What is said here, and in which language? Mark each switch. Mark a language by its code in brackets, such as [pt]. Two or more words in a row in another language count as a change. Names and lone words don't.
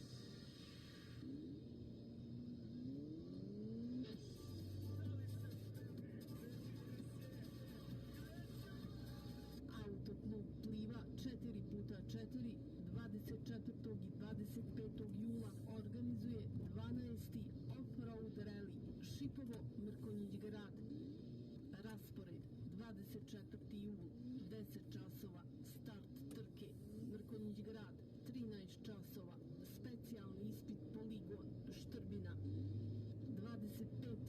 [sr] Autoklub Pliva 4x4 24. i 25. jula organizuje 12. off-road rally Šipovo Mrkonjić grad. Raspored 24. jul 10 časova start trke Mrkonjić grad, 13 časova specijalni ispit poligon Štrbina. 25.